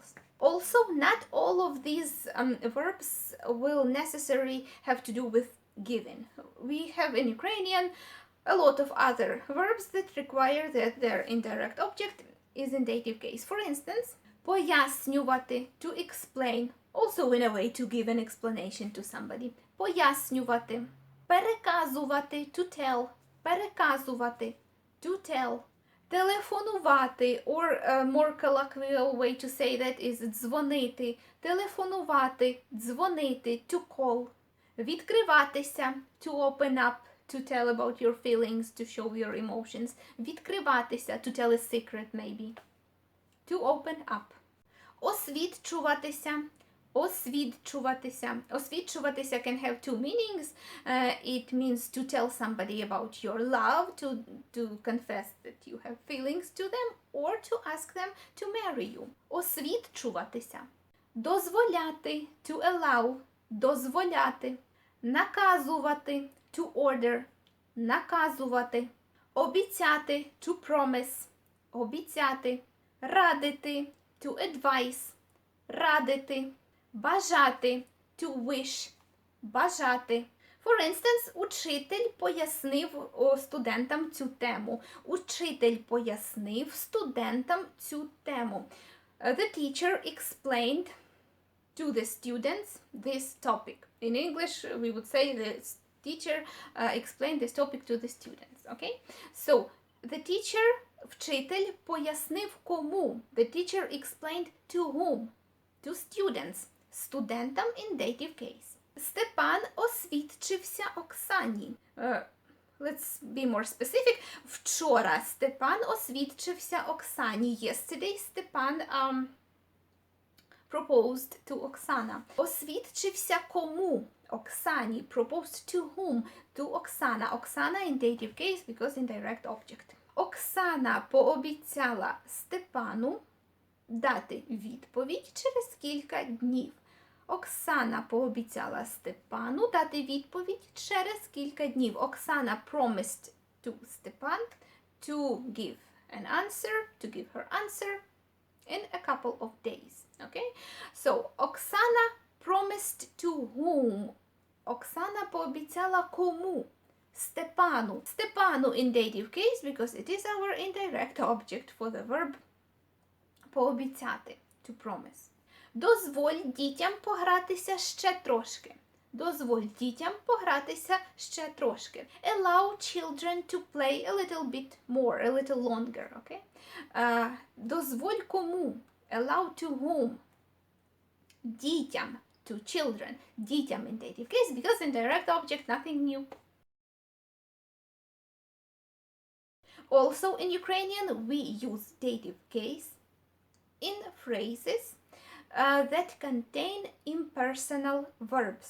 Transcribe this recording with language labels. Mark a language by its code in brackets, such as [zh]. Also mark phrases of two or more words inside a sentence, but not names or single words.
[en] Also, not all of these verbs will necessarily have to do with giving. We have in Ukrainian a lot of other verbs that require that their indirect object is in dative case. For instance, пояснювати, to explain, also in a way to give an explanation to somebody. [uk] Пояснювати. Переказувати, [en] to tell. Переказувати, to tell. Телефонувати, or a more colloquial way to say that is дзвонити. [uk] Телефонувати, дзвонити, [en] to call. Відкриватися, to open up, to tell about your feelings, to show your emotions. Відкриватися, to tell a secret maybe. To open up. [uk] Освідчуватися. Освідчуватися. [en] Освідчуватися can have two meanings. It means to tell somebody about your love, to confess that you have feelings to them, or to ask them to marry you. [uk] Освідчуватися. Дозволяти, [en] to allow. [uk] Дозволяти. Наказувати, [en] to order. [uk] Наказувати. Обіцяти, [en] to promise. [uk] Обіцяти. Радити, [en] to advise. [uk] Радити. Бажати, [en] to wish. Бажати. For instance, [uk] учитель пояснив студентам цю тему. Учитель пояснив студентам цю тему. [en] The teacher explained to the students this topic. In English, we would say the teacher explained this topic to the students. Okay? So, the teacher, [uk] вчитель, пояснив кому. [en] The teacher explained to whom? To students. Студентам in dative case. [uk] Степан освідчився Оксані. [en] Let's be more specific. [uk] Вчора Степан освідчився Оксані. [en] Yesterday Степан proposed to Оксана. [uk] Освідчився кому? Оксані. [en] Proposed to whom? To Оксана. Оксана in dative case because indirect object. [uk] Оксана пообіцяла Степану дати відповідь через кілька днів. Оксана пообіцяла Степану дати відповідь через кілька днів. [en] Оксана promised to Степан to give an answer, to give her answer in a couple of days. Okay? So, Оксана promised to whom? [uk] Оксана пообіцяла кому? Степану. [en] Степану in dative case because it is our indirect object for the verb пообіцяти, to promise. [uk] Дозволь дітям погратися ще трошки. Дозволь дітям погратися ще трошки. [en] Allow children to play a little bit more, a little longer, okay? [uk] Дозволь кому? [en] Allow to whom? Дітям, to children. Дітям in dative case because in direct object nothing new. Also in Ukrainian we use dative case in phrases that contain impersonal verbs.